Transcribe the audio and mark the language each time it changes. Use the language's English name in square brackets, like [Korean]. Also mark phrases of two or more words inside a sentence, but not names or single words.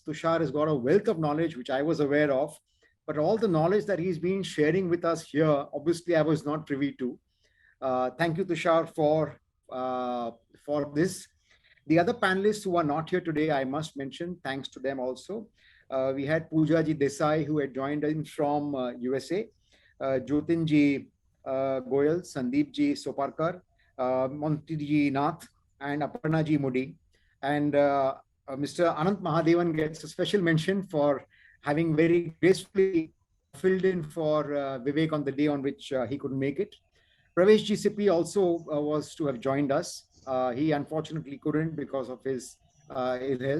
[English] Tushar has got a wealth of knowledge, which I was aware of. But all the knowledge that he's been sharing with us here, obviously I was not privy to. Thank you, Tushar, for this. The other panelists who are not here today, I must mention, thanks to them also. We had Poojaji Desai, who had joined in from USA, Jyotinji Goyal, Sandeepji Soparkar, Montiji Nath, and Aparnaji Modi. And Mr. Anant Mahadevan gets a special mention for having very gracefully filled in for Vivek on the day on which he couldn't make it. Pravesh GCP also was to have joined us. He unfortunately couldn't because of his ill health.